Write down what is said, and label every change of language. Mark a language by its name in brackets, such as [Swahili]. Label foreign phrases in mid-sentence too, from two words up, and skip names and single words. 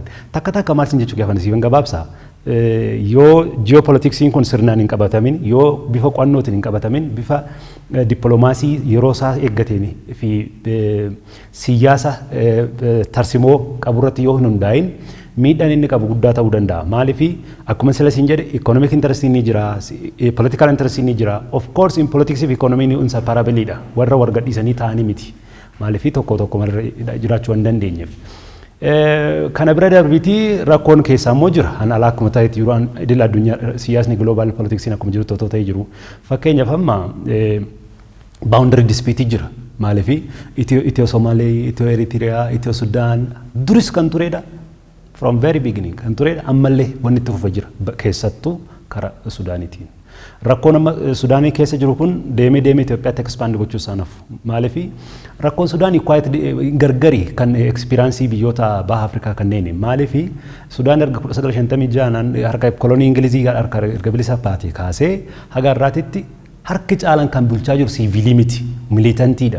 [Oromo] Takka maal sin jechuu gaafa nasiifan gabaabsaa. Yoo geopolitiksiin kun sirnaan hin qabatamin yoo bifa qo'annootiin hin qabatamin bifa dippiloomaasii yeroo isaa eeggateen fi siyaasa tarsimoo qaburratti yoo hin hundaa'in miidhaan inni qabu guddaa ta'uu danda'a. Maaliifi akkuma sila siin jedhe [English] economic interest [Oromo] ni jira, [English] political interest [Oromo] ni jira. [English] Of course in politics fi economy ni inseparable dha. [Oromo] Warra wargadhiisanii ta'anii miti. Maaliifi tokko jiraachuu hin dandeenyeef. Kana bira darbiti rakkoon keessaa immoo jira. An alaa akkuma ta'etti yeroo idil addunyaa siyaasni global politiksiin akkuma jiru ta'ee jiru. Fakkeenyaaf amma [English] boundary dispute [Oromo] jira. Maaliifi Itiyoo Somaalee, Itiyoo Eritiriyaa, Itiyoo Sudaan duris kan turedha. [English] From very beginning [Oromo] kan turedha. Ammallee wanni itti fufa jira keessattuu karaa Sudaaniitiin. Rakkoon amma Sudaanii keessa jiru kun deemee Itoophiyaatti expand gochuu isaanaaf. Maaliifi rakkoon Sudaanii quite gargari kan experience biyyoota baha Afrikaa kanneen. Maaliifi Sudaan erga 1956 harka kolonii Ingilizii harka erga bilisa baatee kaasee haga har'aatitti harki caalan kan bulchaa jiru siviilii miti militantiidha.